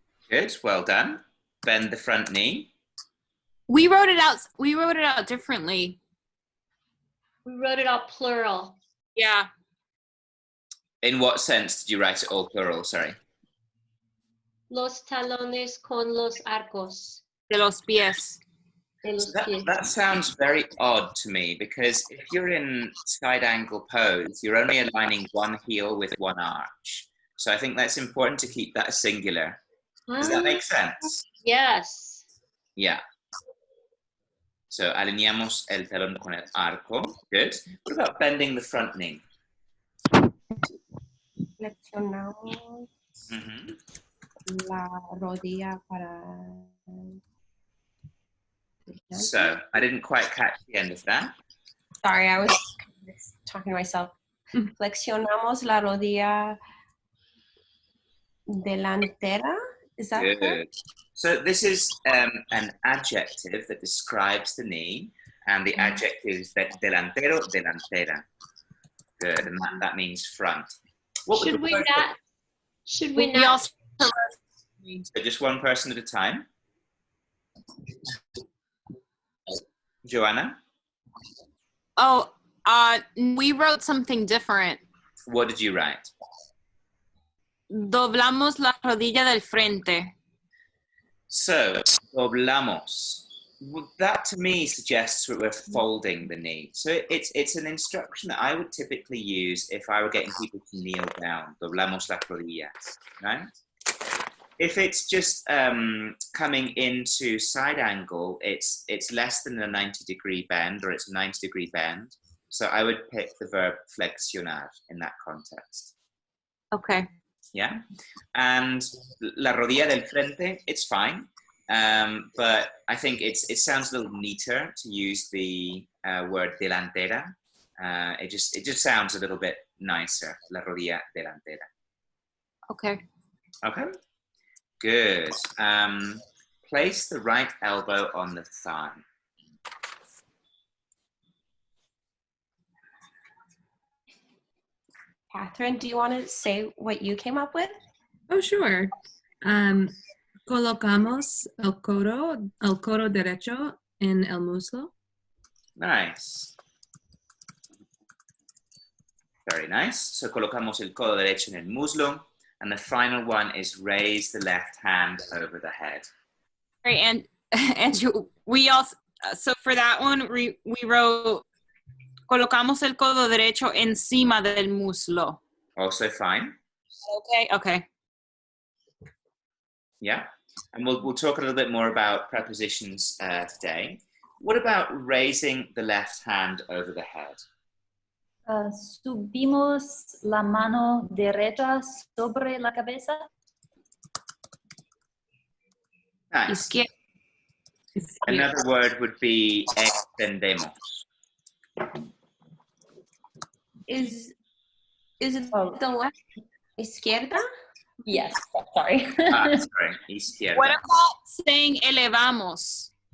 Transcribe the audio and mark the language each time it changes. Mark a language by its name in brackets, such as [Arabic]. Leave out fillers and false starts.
[English] Good. Well done. Bend the front knee. We wrote it out differently. We wrote it out plural. Yeah. In what sense did you write it all plural? Sorry. [Spanish] Los talones con los arcos. De los pies. De los pies. [English] That sounds very odd to me because if you're in side angle pose, you're only aligning one heel with one arch. So I think that's important to keep that singular. Does that make sense? Yes. Yeah. [Spanish] So alineamos el talón con el arco. [English] Good. What about bending the front knee? [Spanish] Flexionamos la rodilla para. [English] So I didn't quite catch the end of that. Sorry, I was talking to myself. [Spanish] Flexionamos la rodilla delantera. [English] Is that Good. correct? So this is an adjective that describes the knee, and the adjective is delantero, delantera. Good, and that means front. What Should we word not? Should we We not? also So just one person at a time. Joanna, we wrote something different. what did you write? [Spanish] Doblamos la rodilla del frente. So, doblamos. [English] Well, that to me suggests that we're folding the knee. So it's an instruction that I would typically use if I were getting people to kneel down. [Spanish] Doblamos las rodillas, [English] right? If it's just coming into side angle, it's less than a 90-degree bend, or it's a 90-degree bend. So I would pick the verb flexionar in that context. Okay. Yeah, and [Spanish] la rodilla del frente, [English] it's fine, but I think it sounds a little neater to use the word delantera. It just sounds a little bit nicer. [Spanish] La rodilla delantera. [English] Okay. Okay, good. Place the right elbow on the thigh. Catherine, do you want to say what you came up with? Oh, sure. [Spanish] Colocamos el codo derecho en el muslo. [English] Nice. Very nice. [Spanish] So colocamos el codo derecho en el muslo. [English] And the final one is raise the left hand over the head. Right, and Andrew, we also, so for that one, we wrote, [Spanish] colocamos el codo derecho encima del muslo. [English] Also fine. Okay, okay. Yeah. And we'll talk a little bit more about prepositions today. What about raising the left hand over the head? [Spanish] Subimos la mano derecha sobre la cabeza. [English] Nice. [Spanish] Izquierda. [English] Another word would be extendemos. Is it Oh. the left? Izquierda? Yes, sorry. Sorry, izquierda. What about saying elevamos?